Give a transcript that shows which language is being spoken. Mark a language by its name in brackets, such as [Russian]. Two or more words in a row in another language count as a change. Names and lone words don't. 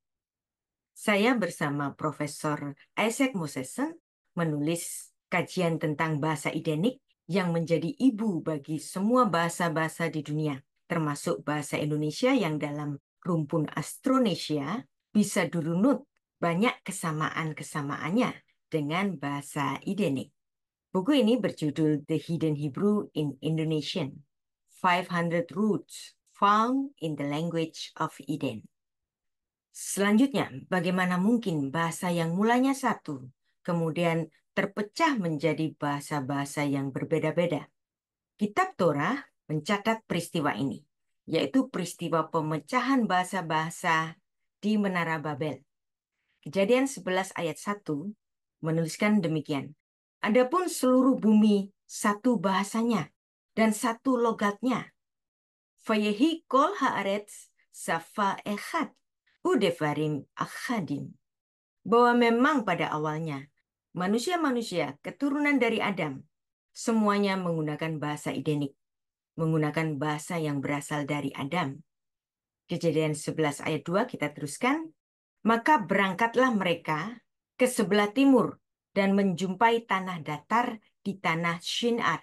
[Indonesian] Saya bersama Profesor Isaac Mosesen menulis kajian tentang bahasa Edenik yang menjadi ibu bagi semua bahasa-bahasa di dunia, termasuk bahasa Indonesia yang dalam rumpun Astronesia bisa dirunut banyak kesamaan-kesamaannya dengan bahasa Edenik. Buku ini berjudul The Hidden Hebrew in Indonesian, 500 Roots Found in the Language of Eden. Selanjutnya, bagaimana mungkin bahasa yang mulanya satu, kemudian terpecah menjadi bahasa-bahasa yang berbeda-beda? Kitab Torah mencatat peristiwa ini, yaitu peristiwa pemecahan bahasa-bahasa di Menara Babel. Kejadian 11 ayat 1 menuliskan demikian. Adapun seluruh bumi satu bahasanya dan satu logatnya. [Hebrew] ויהי כל הארץ שפה אחת ודברים אחדים. [Indonesian] Bahwa memang pada awalnya manusia-manusia keturunan dari Adam semuanya menggunakan bahasa Edenik, menggunakan bahasa yang berasal dari Adam. Kejadian 11 ayat 2 kita teruskan. Maka berangkatlah mereka ke sebelah timur dan menjumpai tanah datar di tanah Shinar.